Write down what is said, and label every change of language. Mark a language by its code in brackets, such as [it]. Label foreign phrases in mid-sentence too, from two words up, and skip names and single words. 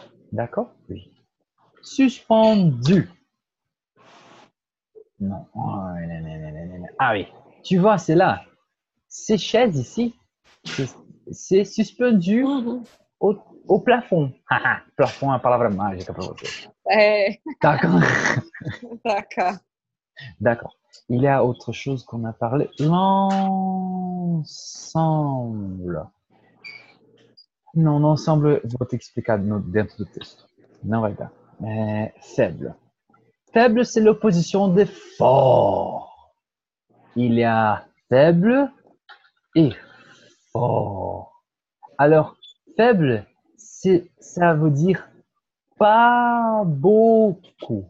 [fr] D'accord? Oui. Suspendu. Non. Oh, non. Ah oui. Tu vois, c'est là. Ces chaises ici, c'est suspendu au plafond. Plafond, une [pt] palavra mágica para você. [fr] D'accord? D'accord. D'accord. Il y a autre chose qu'on a parlé. L'ensemble. Non, l'ensemble, [pt] vou te explicar dentro do texto. Não vai dar. [fr] Faible. Faible, c'est l'opposition de fort. Il y a faible et fort. Alors, faible, ça veut dire pas beaucoup.